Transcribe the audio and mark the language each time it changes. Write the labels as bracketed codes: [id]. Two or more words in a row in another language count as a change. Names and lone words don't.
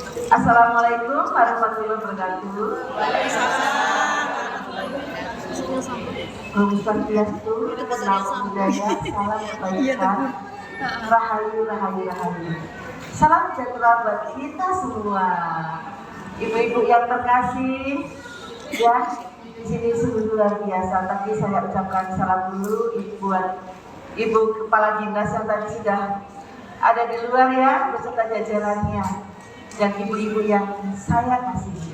[ar] Assalamualaikum warahmatullahi wabarakatuh. [ban] Om Swastiastu, [pi] Namo Buddhaya, [id] salam kebaikan, [ban] rahayu, rahayu, rahayu. [id] Salam sejahtera buat kita semua. Ibu-ibu yang terkasih, ya di sini sungguh luar biasa. Tapi saya ucapkan salam dulu buat Ibu Kepala Dinas yang tadi sudah ada di luar ya beserta jajarannya, dan ibu-ibu yang saya kasihi.